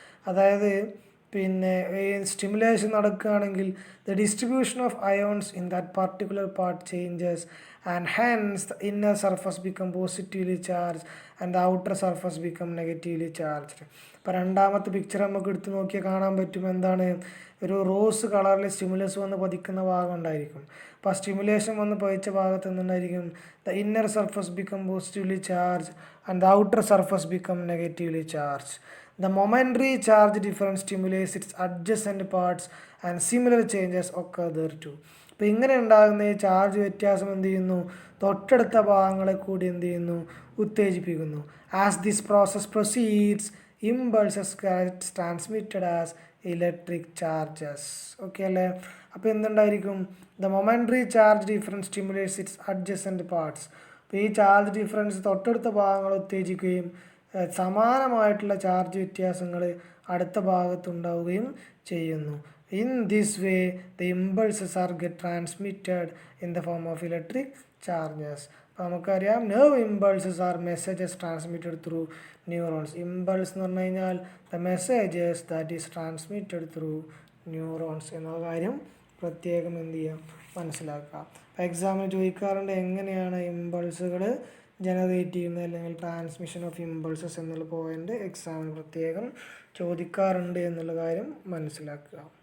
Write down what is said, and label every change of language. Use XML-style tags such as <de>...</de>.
<ml>അതായത് പിന്നെ ഈ സ്റ്റിമുലേഷൻ നടക്കുകയാണെങ്കിൽ</ml> <en>The distribution of ions in that particular part changes and hence the inner surface become positively charge and the outer surface become negatively charged.</en> <ml>അപ്പോൾ രണ്ടാമത്തെ picture നമുക്ക് എടുത്ത് നോക്കിയാൽ കാണാൻ പറ്റും എന്താണ്? ഒരു റോസ് കളറിൽ സ്റ്റിമുലസ് വന്ന് പതിക്കുന്ന ഭാഗം ഉണ്ടായിരിക്കും. അപ്പോൾ ആ സ്റ്റിമുലേഷൻ വന്ന് പതിച്ച ഭാഗത്ത് എന്തുണ്ടായിരിക്കും?</ml> <en>The inner surface become positively charge and the outer surface become negatively charge. The momentary charge difference stimulates its adjacent parts and similar changes occur there too.</en> <ml>അപ്പോൾ ഇങ്ങനെ ഉണ്ടാകുന്ന ഈ ചാർജ് വ്യത്യാസം എന്ത് ചെയ്യുന്നു? തൊട്ടടുത്ത ഭാഗങ്ങളെ കൂടി എന്ത് ചെയ്യുന്നു? ഉത്തേജിപ്പിക്കുന്നു.</ml> <en>As this process proceeds impulses gets transmitted as electric charges.</en> <ml>Okay അല്ലേ? അപ്പോൾ എന്തുണ്ടായിരിക്കും?</ml> <en>The momentary charge difference stimulates its adjacent parts.</en> <ml>അപ്പോൾ ഈ ചാർജ് ഡിഫറൻസ് തൊട്ടടുത്ത ഭാഗങ്ങൾ ഉത്തേജിക്കുകയും സമാനമായിട്ടുള്ള ചാർജ് വ്യത്യാസങ്ങൾ അടുത്ത ഭാഗത്തുണ്ടാവുകയും ചെയ്യുന്നു.</ml> <en>In this way, the impulses are get transmitted in the form of electric charges.</en> <ml>അപ്പോൾ നമുക്കറിയാം</ml> <en>nerve impulses are messages transmitted through neurons.</en> <ml>Impulse എന്ന് പറഞ്ഞു കഴിഞ്ഞാൽ</ml> <en>the messages that is transmitted through neurons</en> <ml>എന്ന കാര്യം പ്രത്യേകം എന്ത് ചെയ്യാം മനസ്സിലാക്കുക. എക്സാമിന് ചോദിക്കാറുണ്ട് എങ്ങനെയാണ് ഇമ്പൾസുകൾ ജനറേറ്റ് ചെയ്യുന്നത് അല്ലെങ്കിൽ</ml> <en>transmission of impulses</en> <ml>എന്നുള്ള പോയിന്റ് എക്സാമിന് പ്രത്യേകം ചോദിക്കാറുണ്ട് എന്നുള്ള കാര്യം മനസ്സിലാക്കുക.</ml>